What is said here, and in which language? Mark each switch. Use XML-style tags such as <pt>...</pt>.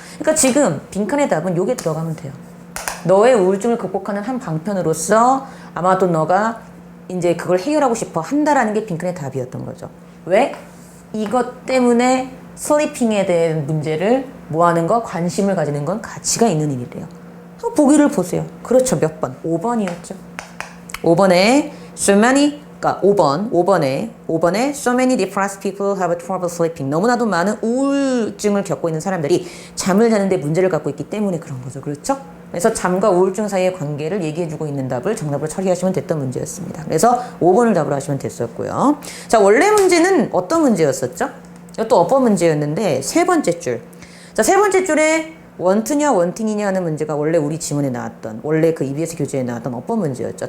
<ko>그러니까 지금 빈칸의 답은 요게 들어가면 돼요. 너의 우울증을 극복하는 한 방편으로서 아마도 너가 이제 그걸 해결하고 싶어 한다라는 게 빈칸의 답이었던 거죠. 왜? 이것 때문에 슬리핑에 대한 문제를 뭐 하는 거? 관심을 가지는 건 가치가 있는 일이래요. 보기를 보세요. 그렇죠. 몇 번? 5번이었죠. 5번에</ko> <en>so many,</en> <ko>그러니까 5번에</ko> <en>so many depressed people have trouble sleeping.</en> <ko>너무나도 많은 우울증을 겪고 있는 사람들이 잠을 자는데 문제를 갖고 있기 때문에 그런 거죠. 그렇죠? 그래서 잠과 우울증 사이의 관계를 얘기해주고 있는 답을 정답으로 처리하시면 됐던 문제였습니다. 그래서 5번을 답으로 하시면 됐었고요. 자, 원래 문제는 어떤 문제였었죠? 이것도 어법 문제였는데 세 번째 줄. 자, 세 번째 줄에 원투냐 원팅이냐 하는 문제가 원래 우리 지문에 나왔던, 원래 그 EBS 교재에 나왔던 어법 문제였죠.</ko>